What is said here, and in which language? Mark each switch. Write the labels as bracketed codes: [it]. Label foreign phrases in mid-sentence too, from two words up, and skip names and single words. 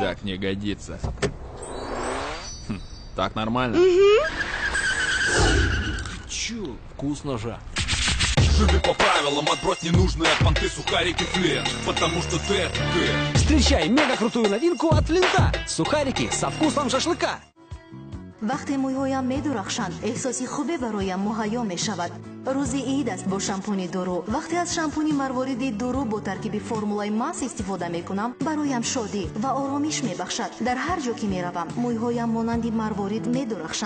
[ru] Так не годится. Так нормально? Чу, вкусно же. Живи по правилам, отбрось ненужные от понты сухарики Флинт. Потому что ты это ты. Встречай мега-крутую новинку от Флинта. Сухарики со вкусом шашлыка. [fa] وقتی مویهایم می درخشند احساسی خوبی برایم مهیا می شود. روزی عید است با شامپونی دورو. وقتی از شامپونی مروارید دورو با ترکیب فرمولای ماس استفاده می کنم برایم شادی و آرامش می بخشد. در هر جا که می روم مویهایم مانند مروارید می درخشند.